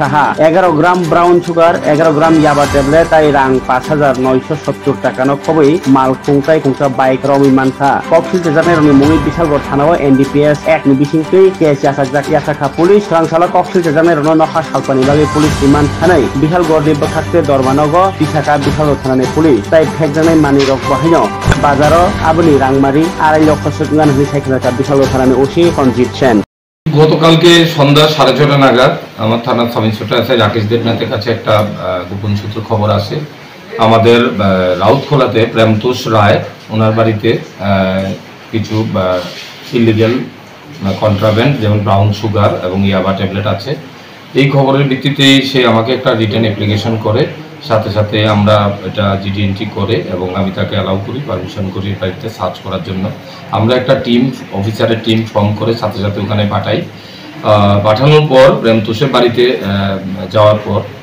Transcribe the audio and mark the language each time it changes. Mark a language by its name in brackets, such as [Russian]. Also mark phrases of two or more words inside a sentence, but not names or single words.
[Kok Borok] साहा 11 ग्राम [English] brown sugar [Kok Borok] 11 ग्राम [English] yaba tablet [Kok Borok] ताई रां 5970 टाका नखबै माल खुंथाय खुंसा बाइक रमि मानखा कक्सिल तेजानाय रनि मुङै बिशालगड़ थानाव [English] NDPS Act [Kok Borok] नि बिसिंखै केस यासाखा पुलिस रांसाला कक्सिल तेजानाय रनो नखा सालपानि बागै [English] police remand [Kok Borok] थानाय बिशालगड़नि बखाक्ते दरमानग बिसाखा बिशालगड़ थानानि पुलिस ताई फेकजानाय मानि रक बाहायनो बाजारो आबुनि रांमारि [Bangla] 2.5 লক্ষ টাকা হয়ে সাইকেলটা বিশালগড় থানার ওসি সঞ্জিত সেন গতকালকে সন্ধ্যা 6:30 নাগাদ আমার থানার [English] sub inspector [Bangla] আছে রাকেশ দেবনাথের কাছে একটা গোপন সূত্র খবর আসে আমাদের রাউতখোলাতে প্রেমতোষ রায় ওনার বাড়িতে কিছু [English] illegal contraband [Bangla] যেমন [English] brown sugar [Bangla] এবং [English] yaba tablet [Bangla] আছে এই খবরের ভিত্তিতেই সে আমাকে একটা [English] written application [Bangla] করে সাথে সাথে আমরা এটা [English] GD entry [Bangla] করে এবং আমি তাকে অ্যালাউ করি পারমিশন করি বাড়িতে সার্চ করার জন্য আমরা একটা [English] team officer's team form [Bangla] করে সাথে সাথে ওখানে পাঠাই পাঠানোর পর প্রেমতোষের বাড়িতে যাওয়ার পর